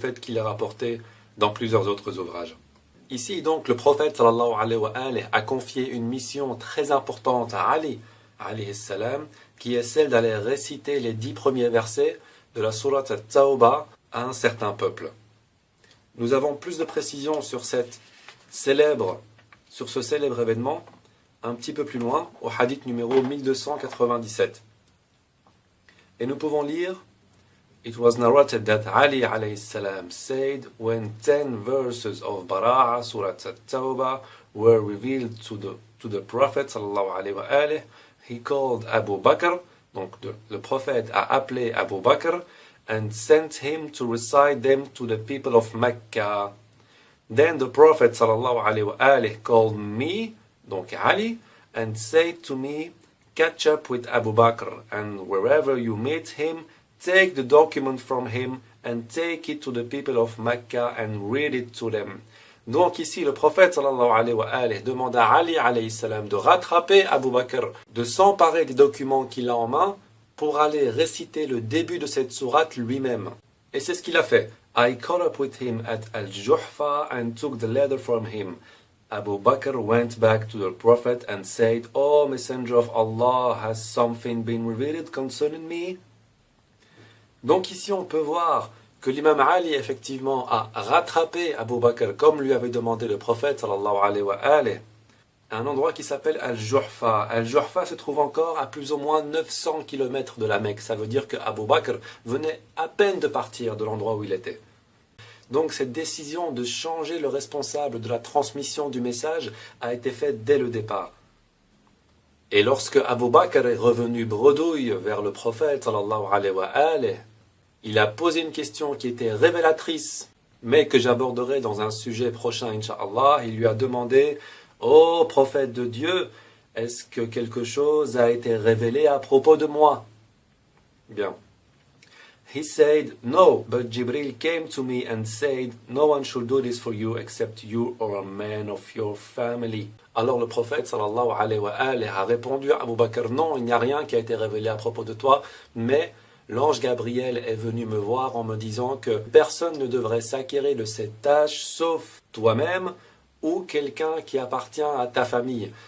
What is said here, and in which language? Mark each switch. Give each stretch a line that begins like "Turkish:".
French: fait qu'il est rapporté dans plusieurs autres ouvrages. Ici donc le prophète sallallahu alayhi wa alayhi a confié une mission très importante à Ali alayhi salam, qui est celle d'aller réciter les 10 premiers versets de la sourate At-Tawbah à un certain peuple. Nous avons plus de précisions sur ce célèbre événement un petit peu plus loin au hadith numéro 1297. Et nous pouvons lire:
English: It was narrated that Ali alayhi salam said when 10 verses of Bara'a Surah At-Tawbah were revealed to the Prophet sallallahu alayhi wa alayhi, he called Abu Bakr,
French: donc le prophète a appelé Abu Bakr
English: and sent him to recite them to the people of Mecca. Then the Prophet sallallahu alayhi wa alayhi called me,
French: donc Ali,
English: and said to me, catch up with Abu Bakr, and wherever you meet him, take the document from him and take it to the people of Mecca and read it to them.
French: Donc ici, le prophète sallallahu alayhi wa alayhi demande à Ali alayhi salam de rattraper Abu Bakr, de s'emparer des documents qu'il a en main pour aller réciter le début de cette sourate lui-même. Et c'est ce qu'il a fait.
English: I caught up with him at Al-Juhfa and took the letter from him. Abu Bakr went back to the Prophet and said, O Messenger of Allah, has something been revealed concerning me?
French: Donc ici on peut voir que l'imam Ali effectivement a rattrapé Abu Bakr comme lui avait demandé le prophète sallallahu alayhi wa alayhi, à un endroit qui s'appelle Al-Juhfa. Al-Juhfa se trouve encore à plus ou moins 900 km de la Mecque. Ça veut dire que Abu Bakr venait à peine de partir de l'endroit où il était. Donc cette décision de changer le responsable de la transmission du message a été faite dès le départ. Et lorsque Abu Bakr est revenu bredouille vers le prophète sallallahu alayhi wa alayhi, il a posé une question qui était révélatrice, mais que j'aborderai dans un sujet prochain, Inch'Allah. Il lui a demandé: ô prophète de Dieu, est-ce que quelque chose a été révélé à propos de moi? Bien.
English: He said, no, but Jibril came to me and said, no one should do this for you except you or a man of your family.
French: Alors le prophète sallallahu alayhi wa alayhi a répondu à Abu Bakr: non, il n'y a rien qui a été révélé à propos de toi, mais l'ange Gabriel est venu me voir en me disant que personne ne devrait s'acquérir de cette tâche sauf toi-même ou quelqu'un qui appartient à ta famille.